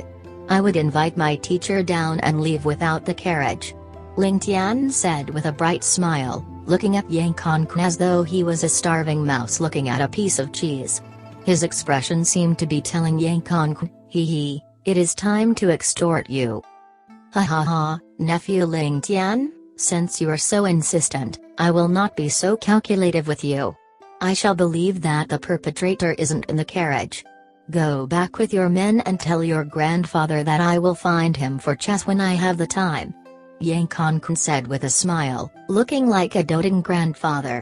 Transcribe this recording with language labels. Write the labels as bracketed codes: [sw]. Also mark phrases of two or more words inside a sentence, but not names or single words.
[en] I would invite my teacher down and leave without the carriage," Ling Tian said with a bright smile, looking at Yang Konkun as though he was a starving mouse looking at a piece of cheese. His expression seemed to be telling Yang Konkun, "Hee, it is time to extort you." "Ha ha ha, nephew Ling Tian, since you are so insistent, I will not be so calculative with you. I shall believe that the perpetrator isn't in the carriage. Go back with your men and tell your grandfather that I will find him for chess when I have the time," Yang Konkun said with a smile, looking like a doting grandfather.